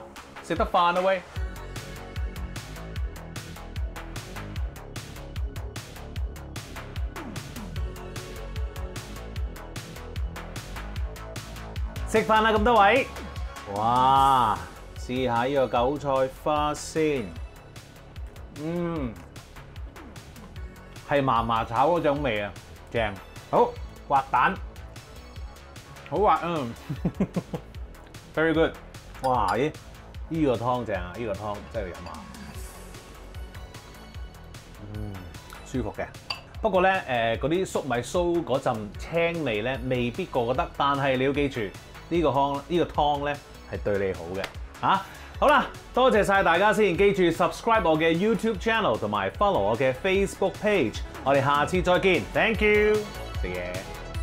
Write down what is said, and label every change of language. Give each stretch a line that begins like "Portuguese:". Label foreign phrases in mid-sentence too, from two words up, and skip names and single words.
Cantonese: 食得飯啦喂！食飯啦咁多位，哇！試下呢個韭菜花先，係麻麻炒嗰種味啊，正。好滑蛋，好滑
English: very good。
Cantonese: 哇！咦，呢個湯正啊！呢個湯真係要飲下。舒服嘅。不過咧，嗰啲粟米酥嗰陣青味咧，未必個個得。但係你要記住，呢個湯咧係對你好嘅。好啦，多謝晒大家先，記住 subscribe 我嘅 YouTube channel 同埋 follow 我嘅 Facebook page。我哋下次再見，
English: Thank you，
Cantonese: 食嘢。